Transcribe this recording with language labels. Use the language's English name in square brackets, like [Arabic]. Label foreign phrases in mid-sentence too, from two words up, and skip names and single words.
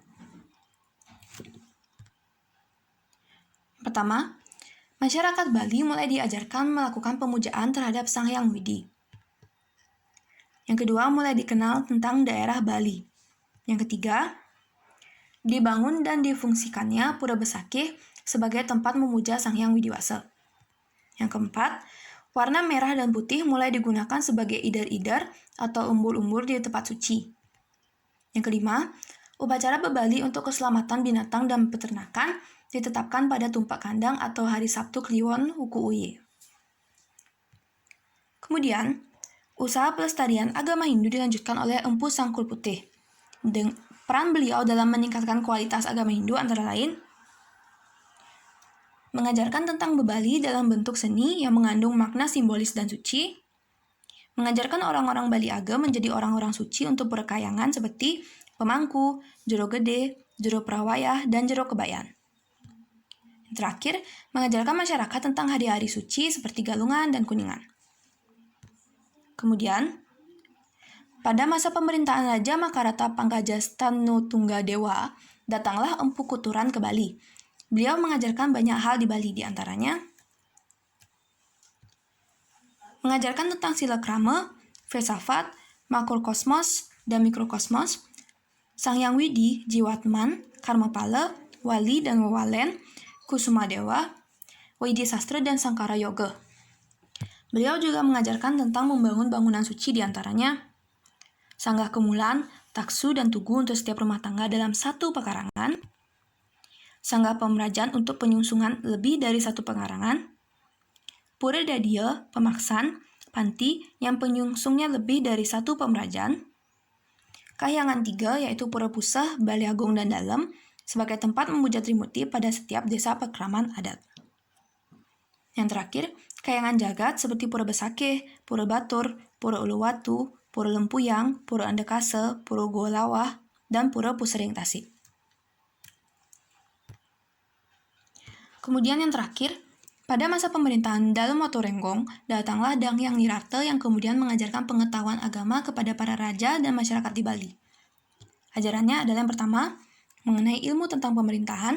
[Indonesian] Pertama, masyarakat Bali mulai diajarkan melakukan pemujaan terhadap Sang Hyang Widi. Yang kedua, mulai dikenal tentang daerah Bali. Yang ketiga, dibangun dan difungsikannya Pura Besakih sebagai tempat memuja Sang Hyang Widiwasa. Yang keempat, warna merah dan putih mulai digunakan sebagai idar-idar atau umbul-umbul di tempat suci. Yang kelima, upacara bebali untuk keselamatan binatang dan peternakan ditetapkan pada tumpak kandang atau hari Sabtu Kliwon Huku Uye. Kemudian, usaha pelestarian agama Hindu dilanjutkan oleh Empu Sangkul Putih. Peran beliau dalam meningkatkan kualitas agama Hindu antara lain mengajarkan tentang bebali dalam bentuk seni yang mengandung makna simbolis dan suci, mengajarkan orang-orang Bali Agam menjadi orang-orang suci untuk berkayangan seperti pemangku, jero gede, jero prawayah, dan jero kebayan. Yang terakhir, mengajarkan masyarakat tentang hari-hari suci seperti Galungan dan Kuningan. Kemudian, pada masa pemerintahan Raja Makarata Pangkajastanu Tunggadewa, datanglah Empu Kuturan ke Bali. Beliau mengajarkan banyak hal di Bali, di antaranya mengajarkan tentang silakrama, filsafat, makrokosmos, dan mikrokosmos, Sang Hyang Widi, Jiwatman, Karmapala, Wali dan Wawalen, Kusumadewa, Widi Sastra, dan Sangkara Yoga. Beliau juga mengajarkan tentang membangun bangunan suci, di antaranya Sanggah Kemulan, Taksu, dan Tugu untuk setiap rumah tangga dalam satu pekarangan, Sanggah Pemerajan untuk penyungsungan lebih dari satu pekarangan, Pura Dadia, Pemaksan, Panti yang penyungsungnya lebih dari satu pemerajan, Kahyangan 3 yaitu Pura Pusah, Baliagung, dan Dalem sebagai tempat memuja Trimuti pada setiap desa pekraman adat. Yang terakhir, Kahyangan Jagat seperti Pura Besakih, Pura Batur, Pura Uluwatu, Pura Lempuyang, Pura Andekase, Pura Golawah, dan Pura Pusering Tasik. Kemudian yang terakhir, pada masa pemerintahan Dalem Waturenggong, datanglah Dang Hyang Nirarte yang kemudian mengajarkan pengetahuan agama kepada para raja dan masyarakat di Bali. Ajarannya adalah yang pertama, mengenai ilmu tentang pemerintahan.